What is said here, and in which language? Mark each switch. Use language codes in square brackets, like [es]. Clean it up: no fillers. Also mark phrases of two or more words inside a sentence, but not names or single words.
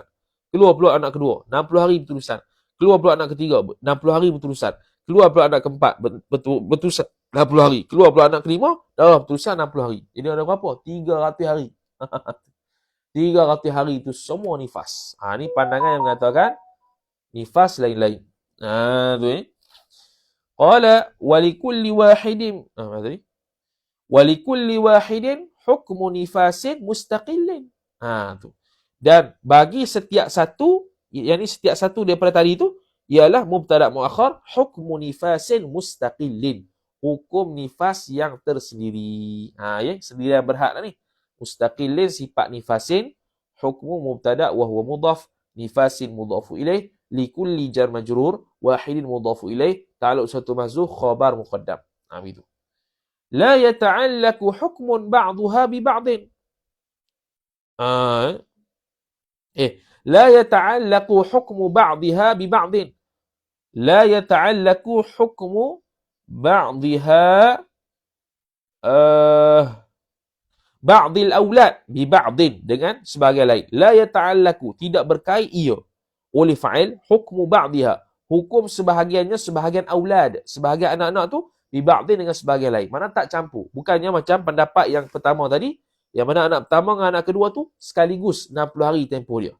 [ms] Keluar pula anak kedua, 60 hari berterusan. Keluar pula anak ketiga, 60 hari berterusan. Keluar pula anak keempat, berterusan 60 hari. Keluar pula anak kelima, darah berterusan 60 hari. Jadi ada berapa? 300 hari. 300 hari itu semua nifas. Ni pandangan yang mengatakan nifas lain-lain. [ar] Tu قال ولكل واحد ولكل واحد حكم نفاس مستقل. [ms] Tu. Dan bagi setiap satu, yakni setiap satu daripada tadi itu ialah [ar] مبتدأ مؤخر, حكم نفاس مستقل. [ms] Hukum nifas yang tersendiri. Sendirian berhak lah ni. [ar] مستقل صفة نفاس، حكم مبتدأ وهو مضاف، نفاس مضاف إليه، لكل جار مجرور، واحد مضاف إليه، تعلق satu محذوف، خبر مقدم. [ms] Begitu. [ar] لا يتعلق حكم بعضها ببعض. لا يتعلق حكم بعضها ببعض. لا يتعلق حكم بعضها بعض الأولاد ببعض, [ms] dengan sebagai lain. [ar] لا يتعلق, [ms] tidak berkait ia oleh fa'il, [ar] حكم بعضها, [ms] hukum sebahagiannya, sebahagian aulad, sebahagian anak-anak tu, [ar] ببعض, [ms] dengan sebahagian lain. Mana tak campur. Bukannya macam pendapat yang pertama tadi, yang mana anak pertama dengan anak kedua tu sekaligus 60 hari tempoh dia.